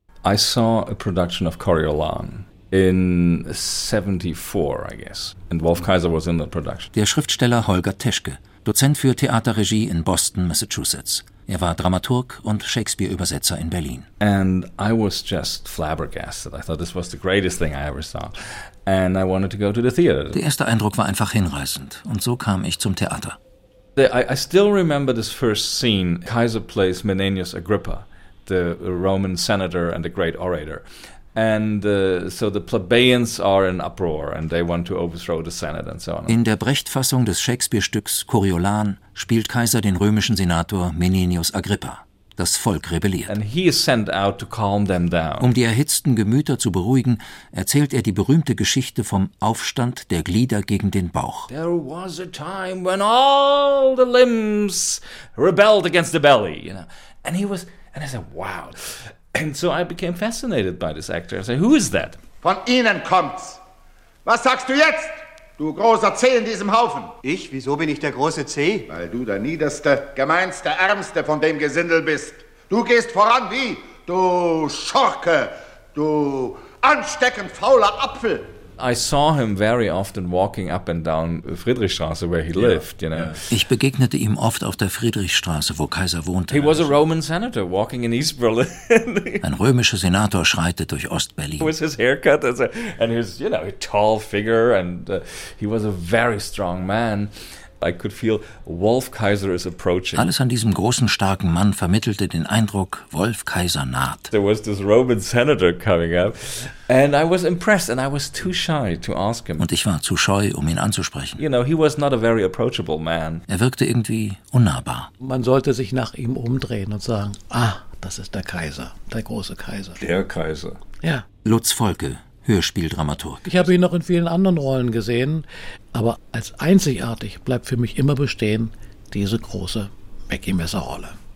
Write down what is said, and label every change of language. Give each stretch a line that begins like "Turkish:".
English: I saw a production of Coriolan. In 74, I guess. And Wolf Kaiser was in that production.
German: Der Schriftsteller Holger Teschke, Dozent für Theaterregie in Boston, Massachusetts. Er war Dramaturg und Shakespeare-Übersetzer in Berlin.
English: And I was just flabbergasted. I thought this was the greatest thing I ever saw. And I wanted to go to the theater.
German: Der erste Eindruck war einfach hinreißend. Und so kam ich zum Theater.
English: I still remember this first scene. Kaiser plays Menenius Agrippa, the Roman senator and the great orator. And so the plebeians are in uproar and they want to overthrow the Senate and so on.
German: In der Brecht-Fassung des Shakespeare-Stücks Coriolan spielt Kaiser den römischen Senator Menenius Agrippa. Das Volk rebelliert.
English: And he is sent out to calm them down.
German: Um die erhitzten Gemüter zu beruhigen, erzählt er die berühmte Geschichte vom Aufstand der Glieder gegen den Bauch.
English: There was a time when all the limbs rebelled against the belly, you know. And I said, wow. And so I became fascinated by this actor. I said, who is that?
German: Von Ihnen kommt's. Was sagst du jetzt, du großer Zeh in diesem Haufen? Ich? Wieso bin ich der große Zeh? Weil du der niederste, gemeinste, ärmste von dem Gesindel bist. Du gehst voran wie, du Schurke, du ansteckend fauler Apfel.
English: I saw him very often walking up and down Friedrichstraße, where he lived, you know.
German: Ich begegnete ihm oft auf der Friedrichstraße, wo Kaiser wohnte.
English: He was a Roman senator walking in East Berlin.
German: Ein römischer Senator schreitet durch Ost-Berlin.
English: With his haircut and his, you know, tall figure, and he was a very strong man. I could feel Wolf Kaiser is approaching.
German: Alles an diesem großen, starken Mann vermittelte den Eindruck, Wolf Kaiser naht.
English: There was this Roman senator coming up, and I was impressed, and I was too shy to ask him.
German: Und ich war zu scheu, um ihn anzusprechen.
English: You know, he was not a very approachable man.
German: Er wirkte irgendwie unnahbar. Man sollte sich nach ihm umdrehen und sagen, ah, das ist der Kaiser, der große Kaiser. Der Kaiser. Ja. Lutz Volke. Hörspieldramaturg. Ich habe ihn noch in vielen anderen Rollen gesehen, aber als einzigartig bleibt für mich immer bestehen diese große Mackie-Messer-Rolle.